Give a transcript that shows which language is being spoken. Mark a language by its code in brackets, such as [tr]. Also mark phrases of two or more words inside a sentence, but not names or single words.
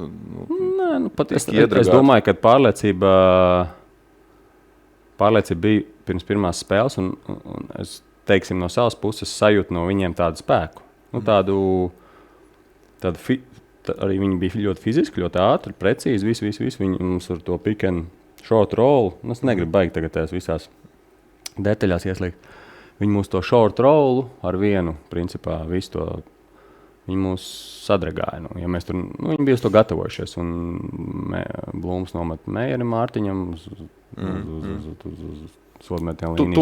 [lv] Es domāju, ka pārliecība bija pirms pirmās spēles, un es teiksim, no savas puses sajūtu no viņiem tādu spēku. Nu, arī viņi bija ļoti fiziski, ļoti ātri, precīzi, visu. Viņi mums ar to [en] pick and short roll, [lv] es negribu baigt tagad tās visās detaļās ieslīgt. Viņi mūs to [en] short rollu [lv] ar vienu, principā, visu to, viņi mūs sadragāja. Nu, ja mēs tur, viņi bija uz to gatavojušies, un Blūms nomet Meijeri Mārtiņam uz sodmetienu līnijas.